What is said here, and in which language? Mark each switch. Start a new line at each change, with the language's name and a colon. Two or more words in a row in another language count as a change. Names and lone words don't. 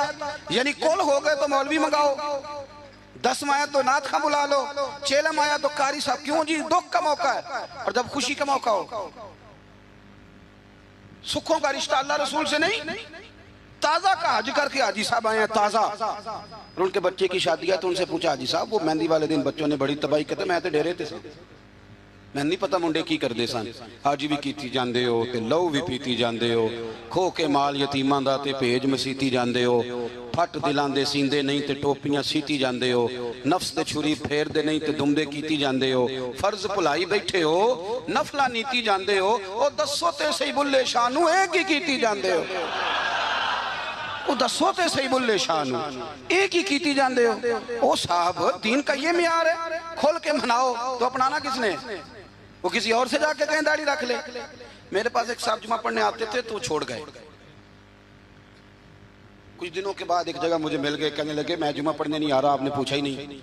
Urdu: یعنی کل ہو گئے تو مولوی منگاؤ، 10 آیا تو نعت خواہ بلا لو، 6 آیا تو قاری صاحب، کیوں جی؟ دکھ کا موقع ہے، اور جب خوشی کا موقع ہو، سکھوں کا رشتہ اللہ رسول سے نہیں، تازہ کا حج کر کے حاجی صاحب آئے ہیں تازہ، اور ان کے بچے کی شادی ہے تو ان سے پوچھا حاجی صاحب وہ مہندی والے دن بچوں نے بڑی تباہی کہتے
Punjabi: میں تے ڈیرے تے سن، میں نہیں پتا منڈے کی کر دے سن، حاجی بھی کیتی جاندے ہو تے لو بھی پیتی جاندے ہو، کھو کے مال یتیماں دا تے بھیج مسیتی جاندے ہو، پھٹ دلاں دے سیندے نہیں تے ٹوپیاں سیتی جاندے ہو، نفس تے چھری پھیر دے نہیں تے دمدے کیتی جاندے ہو، فرض بھلائی بیٹھے ہو نفلہ نیتی جاندے ہو، او دسو تے صحیح بلے شانو ایک ہی کیتی جاندے ہو، وہ دسو تے صحیح بلے شانو ایک ہی کیتی جاندے ہو۔
Urdu: او صاحب دین کا یہ معیار ہے، کھول کے مناؤ تو اپنانا کس نے؟ وہ کسی اور سے جا کے کہیں داڑھی رکھ لے۔ میرے پاس ایک صاحب جمعہ پڑھنے آتے تھے تو چھوڑ گئے، کچھ دنوں کے بعد ایک جگہ مجھے مل گئے، کہنے لگے میں جمعہ پڑھنے نہیں آ رہا، آپ نے پوچھا ہی نہیں۔